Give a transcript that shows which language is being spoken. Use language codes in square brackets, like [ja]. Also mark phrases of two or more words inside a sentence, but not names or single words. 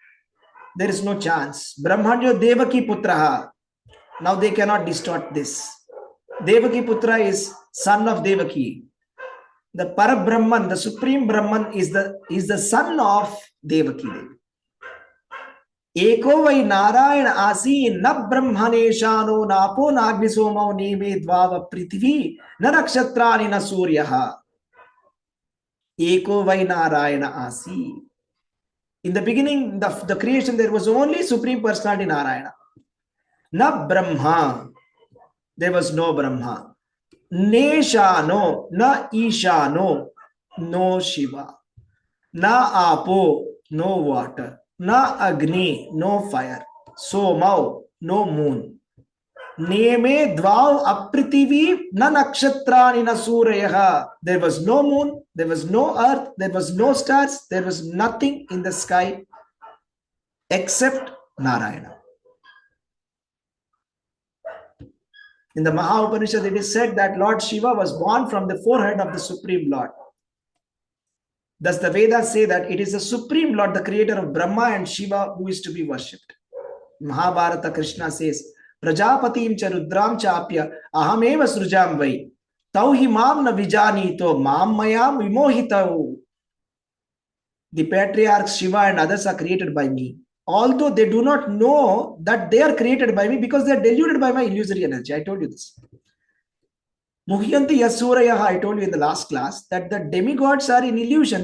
[en] There is no chance. [sa] ब्रह्मण्यो देवकी पुत्रः. [en] Now they cannot distort this. Devaki Putra is son of Devaki. The Parabrahman, the Supreme Brahman is the son of Devaki Devi. [sa] एको वै नारायण आसीत् न ब्रह्मेशानो नापो नाग्निसोमौ नेमे द्यावा पृथिवी न नक्षत्राणि न सूर्यः. एको वै नारायण आसीत्. [en] In the beginning, the creation, there was only Supreme Personality Narayana. [sa] न ब्रह्मा. [en] There was no Brahma. [sa] नेशानो, न ईशानो, [en] no Shiva. [sa] न आपो, [en] no water. [sa] न अग्नि, [en] no fire. Somau, no moon. [sa] नेमे द्याव अपृथिवी न नक्षत्राणि न सूर्यः. [en] There was no moon, there was no earth, there was no stars, there was nothing in the sky except Narayana. In the Maha Upanishad, it is said that Lord Shiva was born from the forehead of the Supreme Lord. Thus, the Vedas say that it is the Supreme Lord, the creator of Brahma and Shiva, who is to be worshipped. Mahabharata, [sa] Krishna says, प्रजापतिं च रुद्रं चाप्य अहमेव सृजं वै तौहि मां न विजानीतो मम मायां विमोहितौ. [en] The patriarchs Shiva and others are created by me. Although they do not know that they are created by me because they are deluded by my illusory energy. I told you this. [sa] मुह्यन्ति यसुरयः, [en] I told you in the last class that the demigods are in illusion.